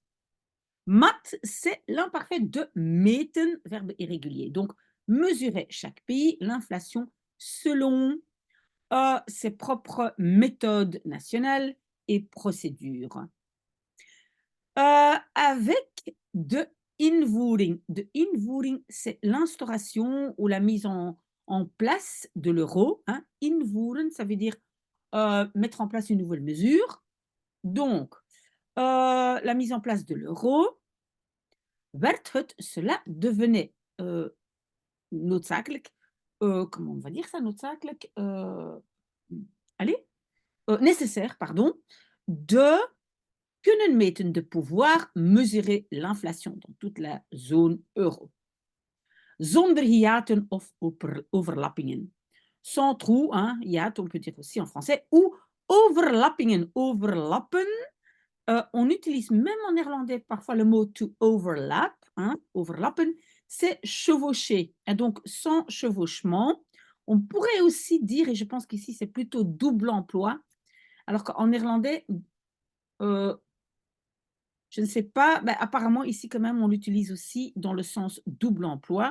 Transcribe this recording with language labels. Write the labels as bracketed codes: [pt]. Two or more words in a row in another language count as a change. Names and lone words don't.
[fr] Mat, c'est l'imparfait de meten, verbe irrégulier. Donc, mesurait chaque pays l'inflation selon ses propres méthodes nationales et procédures. [nl] Avec de invoering. De invoering, [fr] c'est l'instauration ou la mise en place de l'euro. Hein. Invoeren, ça veut dire mettre en place une nouvelle mesure. Donc, la mise en place de l'euro, [nl] werd het, [fr] cela devenait noodzakelijk, comment on va dire ça, noodzakelijk, allez, nécessaire, pardon, [nl] de kunnen meten, [fr] de pouvoir mesurer l'inflation dans toute la zone euro. [nl] Zonder hiaten of overlappingen. [fr] Sans trou, hein, hiat, on peut dire aussi en français, ou overlappingen. Overlappen, on utilise même en néerlandais parfois le mot [en] to overlap, [fr] hein, overlappen, c'est chevaucher. Et donc, sans chevauchement, on pourrait aussi dire, et je pense qu'ici c'est plutôt double emploi, alors qu'en néerlandais, euh, je ne sais pas, ben, apparemment ici quand même on l'utilise aussi dans le sens double emploi.